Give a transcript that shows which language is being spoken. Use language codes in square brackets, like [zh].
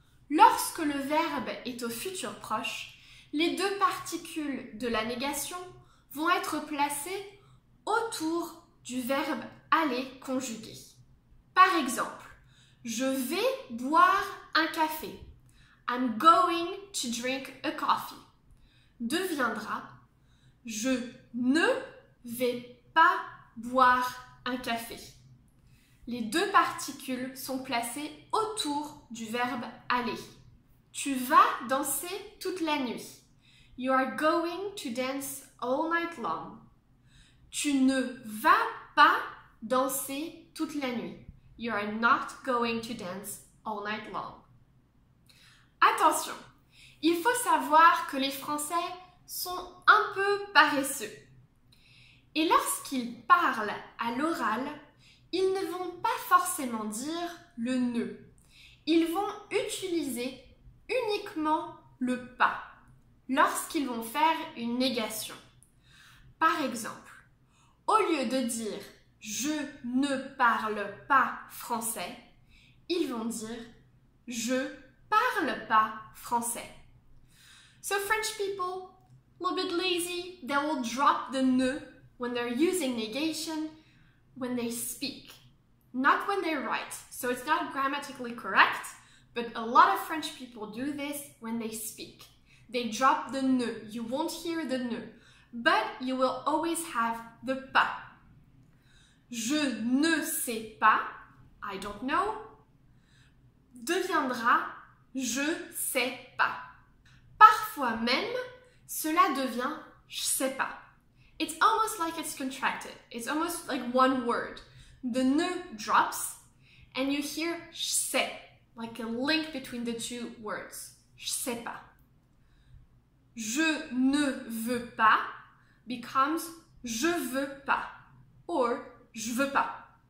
[fr] Lorsque le verbe est au futur proche, les deux particules de la négation vont être placées autour du verbe aller conjugué. Par exemple, je vais boire un café. [en] I'm going to drink a coffee. [fr] Deviendra je ne vais pas boire un café. Les deux particules sont placées autour du verbe aller. Tu vas danser toute la nuit. [en] You are going to dance all night long. [fr] Tu ne vas pas danser toute la nuit. [en] You are not going to dance all night long. [fr] Attention, il faut savoir que les Français sont un peu paresseux. Et lorsqu'ils parlent à l'oral, ils ne vont pas forcément dire le ne. Ils vont utiliser uniquement le pas lorsqu'ils vont faire une négation. Par exemple, au lieu de dire « je ne parle pas français », ils vont dire « je parle pas français ». [en] So French people, a little bit lazy, they will drop the ne when they're using negation when they speak, not when they write. So it's not grammatically correct, but a lot of French people do this when they speak. They drop the ne. You won't hear the ne, but you will always have the pas. [fr] Je ne sais pas, [en] I don't know, [fr] deviendra je sais pas. Parfois même, cela devient je sais pas. [en] It's almost like it's contracted. It's almost like one word. The ne drops and you hear je sais, like a link between the two words. [fr] Je sais pas. Je ne veux pas becomes je veux pas or je veux pas.